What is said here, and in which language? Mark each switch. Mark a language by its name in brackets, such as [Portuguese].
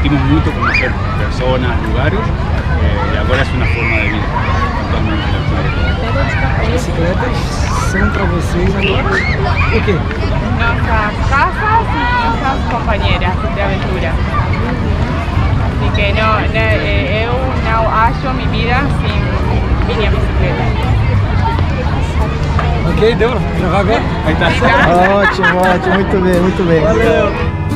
[Spanish] Mucho conocer personas, lugares, [Portuguese] e agora é uma forma de vida totalmente diferente. As bicicletas são para vocês agora o quê? [Spanish] Nuestras casas y nuestras compañeras de aventura. Así que [Portuguese] eu não acho mi vida sin minha bicicleta. Ok, deu pra gravar agora? Aí tá Ótimo, ótimo, muito bem, muito bem. Valeu!